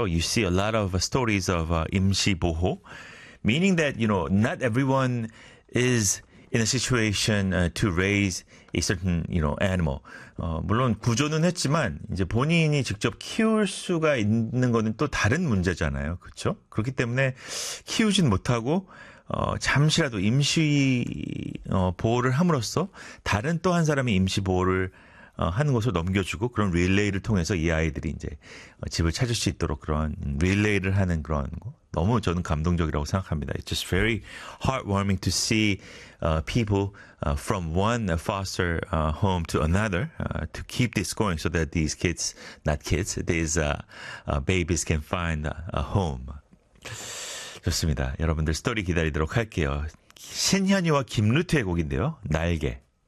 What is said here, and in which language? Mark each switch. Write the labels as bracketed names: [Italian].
[English] You see a lot of stories of 임시 보호 meaning that you know not everyone is in a situation to raise a certain you know animal. [Korean] 물론 구조는 했지만 이제 본인이 직접 키울 수가 있는 거는 또 다른 문제잖아요. 그렇죠? 그렇기 때문에 키우진 못하고 잠시라도 임시 보호를 함으로써 다른 또 한 사람이 임시 보호를 하는 곳을 넘겨주고 그런 릴레이를 통해서 이 아이들이 이제 집을 찾을 수 있도록 그런 릴레이를 하는 그런 거 너무 저는 감동적이라고 생각합니다. [English] It's just very heartwarming to see people from one foster home to another to keep this going so that these kids, not kids, these babies can find a home. [Korean] 좋습니다. 여러분들 스토리 기다리도록 할게요. 신현희와 김루트의 곡인데요. 날개.